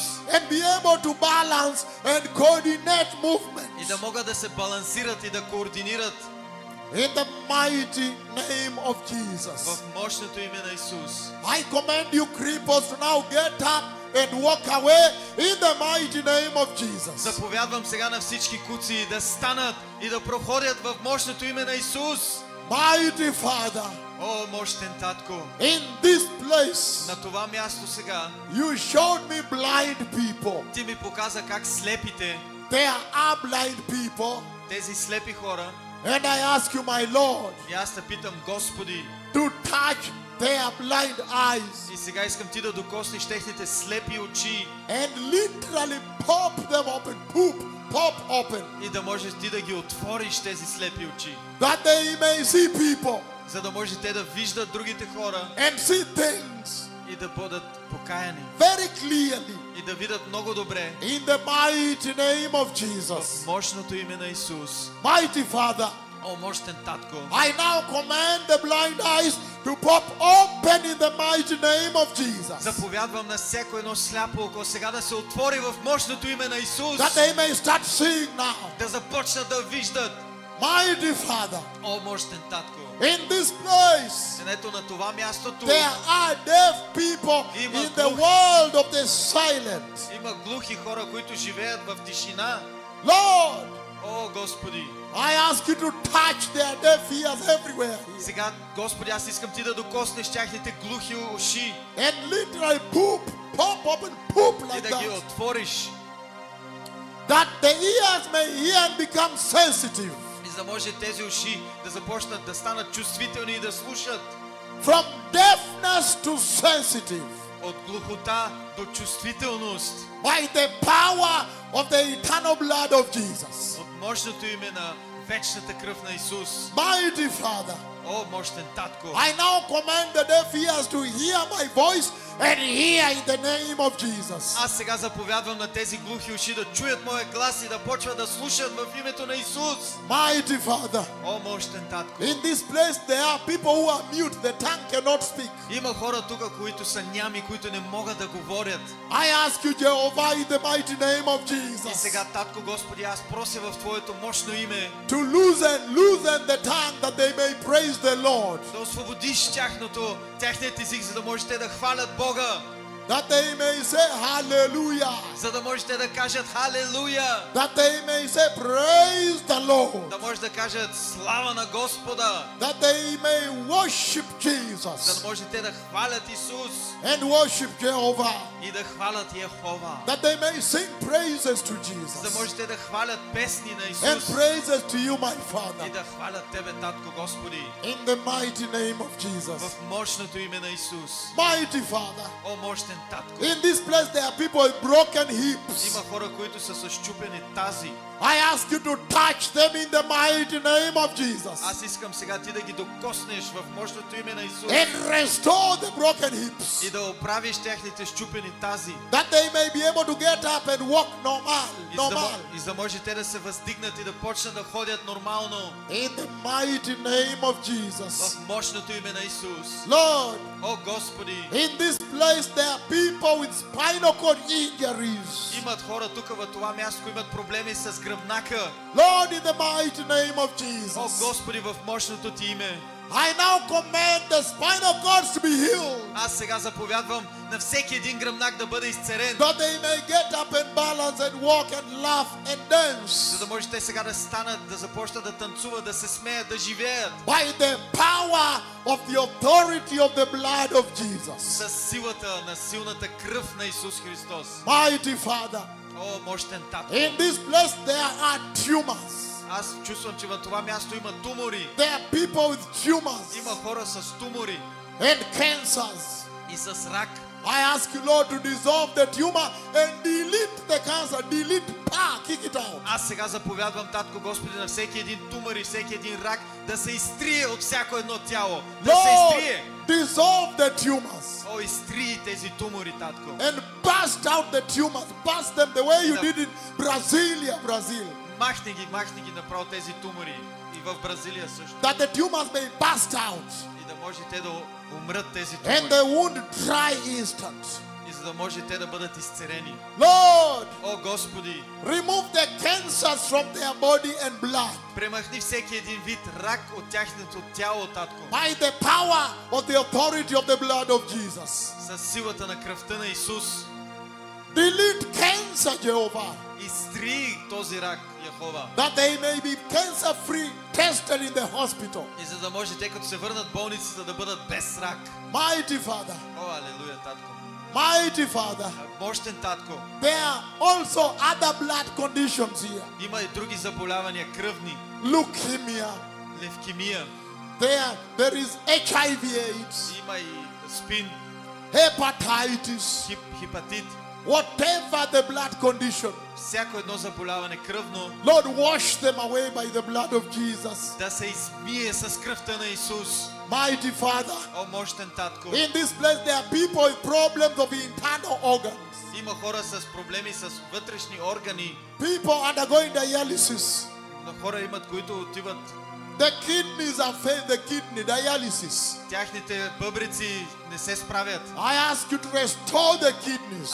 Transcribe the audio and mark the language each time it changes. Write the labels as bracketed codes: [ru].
[en] And be able to balance and coordinate movements. [bg] И да могат да се балансират и да координират. [en] In the mighty name of Jesus. [bg] В мощното име на Исус. [en] I command you creepers to now get up and walk away in the mighty name of Jesus. [bg] Заповядвам сега на всички куци да станат и да проходят в мощното име на Исус. [en] Mighty Father, [bg] О, мощен татко, [en] in this place, [bg] на това място сега [en] you showed me blind people. [bg] ти ми показа как слепите, [en] There are blind people. [bg] тези слепи хора, [en] And I ask you, my Lord, [bg] и аз те питам, Господи, [en] to touch their blind eyes [bg] и сега искам ти да докоснеш техните слепи очи [en] and literally pop them open, pop open, [bg] и да можеш ти да ги отвориш тези слепи очи, [en] that they may see people [bg] за да може те да виждат другите хора [en] and see things [bg] и да бъдат покаяни [en] very clearly [bg] и да видят много добре [en] in the mighty name of [bg] в [en] Jesus. [bg] мощното име на Исус. [en] Mighty Father, [bg] О, мощен татко, [en] I now command the blind eyes to pop open in the mighty name of Jesus, [bg] заповядвам на всяко едно сляпо око сега да се отвори в мощното име на Исус, [en] that they may start seeing now. [bg] да започнат да виждат. [en] Mighty Father, [bg] О, мощен татко, [en] in this place, [bg] ето на това мястото [en] there are deaf people in the world of the silent. [bg] има глухи хора, които живеят в тишина. [en] Lord, [bg] О, Господи, [en] I ask you to touch their deaf ears everywhere [bg] сега, Господи, аз искам ти да докоснеш тяхните глухи уши [en] and literally pop open, poop [bg] и [en] like [bg] да ги [en] that, [bg] отвориш, [en] that the ears may hear and become sensitive. [bg] и за да може тези уши да започнат да станат чувствителни и да слушат. [en] From deafness to sensitive, [bg] От глухота до чувствителност. [en] by the power of the eternal blood of Jesus. [bg] От мощното име на вечната кръв на Исус. [en] Mighty Father, [bg] О, мощен татко, [en] I now command the deaf ears to hear my voice and hear in the name of Jesus. [bg] аз сега заповядвам на тези глухи уши да чуят моя глас и да почват да слушат в името на Исус. [en] Mighty Father, [bg] О, мощен татко, [en] in this place there are people who are mute, the tongue cannot speak. [bg] има хора тук, които са нями, които не могат да говорят. [en] I ask you, Jehovah, in the mighty name of [bg] И [en] Jesus, [bg] сега, татко Господи, аз прося в Твоето мощно име [en] to loosen the tongue that they may praise the Lord, [bg] да освободиш тяхният език, за да можете да хвалят Бога, [en] that they may say hallelujah, [bg] за да можете да кажат халелуя, [en] that they may say praise the Lord, [bg] да може да кажат слава на Господа, [en] that they may worship [bg] за [en] Jesus [bg] да можете да хвалят Исус [en] and worship Jehovah, [bg] и да хвалят Йехова, [en] that they may sing praises to [bg] за да [en] Jesus [bg] можете да хвалят песни на [en] and [bg] Исус [en] praises to you, my [bg] и [en] Father, [bg] да хвалят Тебе, Татко Господи, [en] in the mighty name of Jesus. [bg] в мощното име на Исус. [en] Mighty Father, [bg] О, мощен Татко, [en] in this place there are people with broken hips. [bg] има хора, които са с счупени тази. [en] I ask you to touch them in the mighty name of Jesus [bg] Аз искам сега Ти да ги докоснеш в мощното име на Исус [en] and restore the broken hips, [bg] и да оправиш техните счупени тази. [en] that they may be able to get up and walk normal. [bg] И за да може те да се въздигнат и да почнат да ходят нормално [en] In the mighty name of Jesus. [bg] в мощното име на Исус. [en] Lord, [bg] О, Господи, [en] in this place there are people with spinal cord injuries. [bg] имат хора тук в това място, които имат проблеми с гръбнака. [en] Lord, in the mighty name of [bg] О, [en] Jesus, [bg] Господи, в мощното Ти име, [en] I now command the spinal cords to be healed, [bg] аз сега заповядвам на всеки един гръбнак да бъде изцерен, [en] that they may get up and balance and walk and laugh and [bg] за [en] dance [bg] да може те сега да станат, да започнат да танцуват, да се смеят, да живеят [en] by the power of the authority of the blood of Jesus. [bg] с силата на силната кръв на Исус Христос. [en] Mighty Father, [bg] О, мощен Татко, [en] in this place there are tumors. [bg] аз чувствам, че в това място има тумори. [en] There are people with tumors [bg] Има хора с тумори [en] and cancers. [bg] и с рак. [en] I ask you, Lord, to dissolve the tumor and delete the cancer. Delete, kick it out. [bg] Аз сега заповядвам, Татко Господи, на всеки един тумор и всеки един рак да се изтрие от всяко едно тяло. Да се [en] Lord, [bg] изтрие. [en] dissolve the tumors [bg] О, изтрии тези тумори, Татко. [en] and bust out the tumors. Bust them the way you did in Brazil. [bg] Махни ги направо тези тумори. И в Бразилия също. [en] That the tumors may bust out [bg] И да може те да умрат тези [en] and [bg] тумори. [en] the wound dry instant. [bg] И за да може те да бъдат изцерени. [en] Lord, [bg] О, Господи, [en] remove the cancers from their body and blood [bg] премахни всеки един вид рак от тяхното тяло, Татко, [en] by the power of the authority of the blood of Jesus. [bg] със силата на кръвта на Исус. [en] Delete cancer, Jehovah, [bg] Изтри този рак, Йехова. [en] that they may be cancer-free, tested in the hospital. [bg] И за да може те, като се върнат в болницата, да бъдат без рак. [en] Mighty Father, [bg] О, алелуя, Татко. [en] mighty Father, [bg] Мощен Татко. [en] there are also other blood conditions here. [bg] Има и други заболявания, кръвни, [en] Leukemia, [bg] левкемия, [en] there is HIV/AIDS, [bg] има и спин, [en] hepatitis, [bg] хепатит. [en] whatever the blood condition. [bg] Всяко едно заболяване кръвно [en] Lord, wash them away by the blood of Jesus. [bg] да се измие с кръвта на Исус. [en] Mighty Father, [bg] О, мощен Татко. [en] in this place there are people with problems of internal organs. [bg] Има хора с проблеми с вътрешни органи. [en] People undergoing dialysis. [bg] Но хора имат, които отиват, [en] The kidneys are failed, the kidney dialysis. [bg] тяхните бъбреци не се справят. [en] I ask you to restore the kidneys.